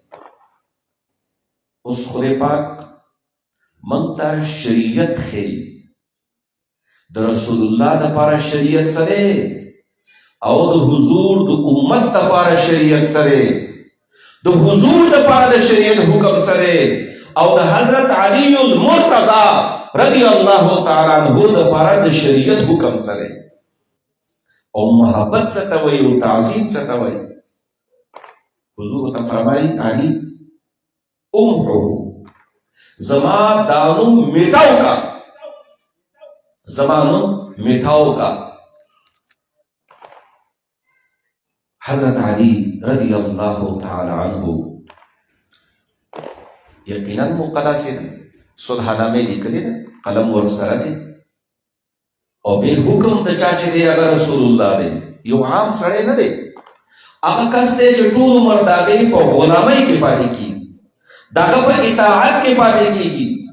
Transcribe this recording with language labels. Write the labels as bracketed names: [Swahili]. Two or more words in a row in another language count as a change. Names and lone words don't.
[Pashto] اوس خدای پاک موږ ته شریعت ښیي، د رسول الله دپاره شریعت سره او د حضور د امت دپاره شریعت سره، د حضور دپاره د شریعت حکم سره او د حضرت علی المرتضی [Arabic] رضی الله تعالی عنہ [Pashto] دپاره د شریعت حکم سره. او محبت څه ته وایي او تعظیم څه ته وایي؟ حضور ته فرمایي علی امحو، زما دا نوم میټاو کا، زما نوم میټاو کا. حضرت علی [Arabic] رضی اللہ تعالی عنہ [Pashto] یقینا مقدس ده، صلح نامه لیکلې ده، قلم ورسره دی او به حکم د چا چې دی هغه رسول الله دی، یو عام سړی نه دی. هغه کس دی چې ټول عمر د هغې په غلامۍ کې پاتې کېږي، د هغه په اطاعت کې پاتې کېږي.